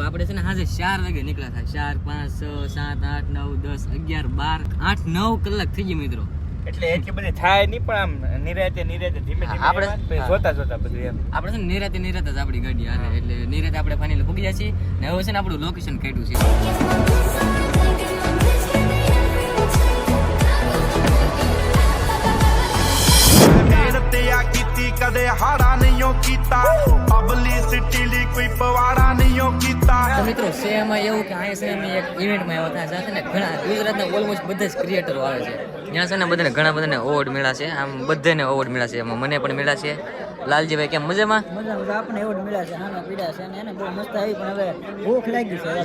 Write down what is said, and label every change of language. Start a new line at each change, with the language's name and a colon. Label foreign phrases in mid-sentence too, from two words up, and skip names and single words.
Gujarati: આપણે છે ને સાંજે 4 વાગે નીકળ્યા હતા. 4, 5, 6, 7, 8, 9, 10, 11, 12, 8, 9 કલાક થઈ ગઈ મિત્રો. એટલે એટલી બધી થાય નહીં, પણ આમ નિરાતે ધીમે આપણે જોતા બધું એમ. આપણે છે ને નિરાતે જ આપણી ગાડી હાલે, એટલે નિરાતે આપણે ફાઇનલ પૂગી ગયા છીએ ને હવે છે ને આપણું લોકેશન કાઢ્યું છે.
Punjabi: ਕਦੇ ਹਾੜਾ ਨਹੀਂ ਕੀਤਾ ਪਬਲਿਸਿਟੀ ਲਈ ਕੋਈ ਪਵਾੜਾ ਨਹੀਂ ਕੀਤਾ.
Gujarati: તો મિત્રો શહેરમાં એવું કે અહીંયા શહેરમાં એક ઇવેન્ટમાં આવ્યા હતા સાથે ને ઘણા ગુજરાતના ઓલમોસ્ટ બધા જ ક્રિએટરો આવે છે. ત્યાં છે ને બધાને ઘણા બધાને એવોર્ડ મળ્યા છે, આમ બધાને એવોર્ડ મળ્યા છે, એમાં મને પણ મળ્યા છે. લાલજીભાઈ કેમ મજામાં? આપણે એવોર્ડ મળ્યા છે, નાના પીડા છે અને એને બહુ મસ્ત આવી, પણ હવે ભૂખ લાગી છે.